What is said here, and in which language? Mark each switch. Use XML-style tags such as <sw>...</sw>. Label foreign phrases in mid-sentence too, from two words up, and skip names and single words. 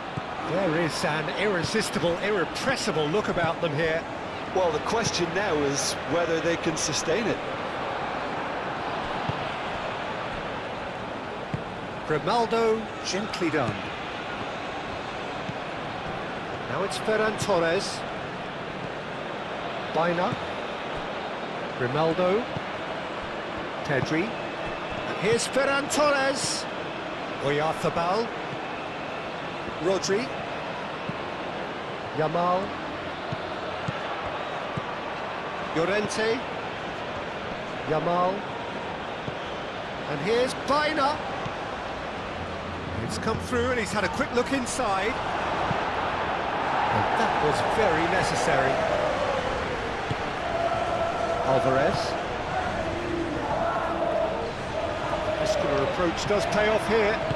<en>There is an irresistible, irrepressible look about them here. Well, the question now is whether they can sustain it. Grimaldo, gently done. Now it's Ferran Torres. Baina. Grimaldo. Pedri. And here's Ferran Torres. Oyarzabal. Rodri. Yamal. Llorente. Yamal. And here's Baina. It's come through and he's had a quick look inside. And that was very necessary. Alvarez. Muscular approach does pay off here.</en>